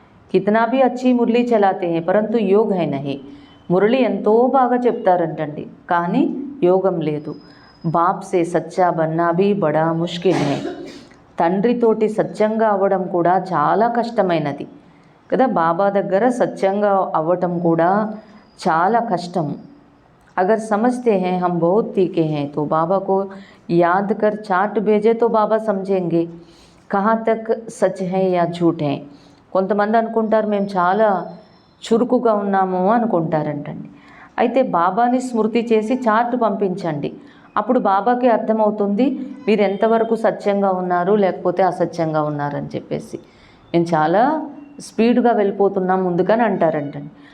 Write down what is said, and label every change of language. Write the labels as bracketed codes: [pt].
[hi] కితనా భీ అచ్చి Murali చలాతే high పరంతు Yog high నహీ. [te] మురళి ఎంతో బాగా చెప్తారంటండి, కానీ యోగం లేదు. [hi] బాప్ సే సచ్చా బన్నా భీ బడా ముష్కిల్ హై. [te] తండ్రితోటి సత్యంగా అవ్వడం కూడా చాలా కష్టమైనది కదా. బాబా దగ్గర సత్యంగా అవ్వటం కూడా చాలా కష్టం. [hi] अगर समझते हैं हम बहुत तीखे हैं तो बाबा को याद कर चार्ट भेजे तो बाबा समझेंगे कहाँ तक सच है या झूठ है. [te] కొంతమంది అనుకుంటారు మేము చాలా చురుకుగా ఉన్నాము అనుకుంటారంటండి. అయితే బాబాని స్మృతి చేసి చార్ట్ పంపించండి, అప్పుడు బాబాకి అర్థమవుతుంది మీరు ఎంతవరకు సత్యంగా ఉన్నారు లేకపోతే అసత్యంగా ఉన్నారని చెప్పేసి. మేము చాలా స్పీడ్గా వెళ్ళిపోతున్నాం ముందుకని అంటారంటండి.